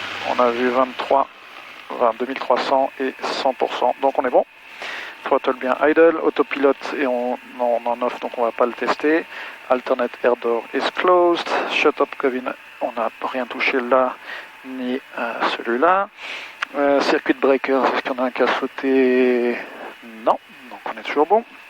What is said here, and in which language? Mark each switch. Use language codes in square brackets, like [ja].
[fr] On a vu 2300 et 100%. Donc on est bon. Throttle bien idle, autopilote et on en off donc on va pas le tester. [en] Alternate air door is closed. [fr] Shut up cabin, on n'a rien touché là ni celui-là. Circuit breaker, est-ce qu'il y en a un qui a sauté? Non, donc on est toujours bon.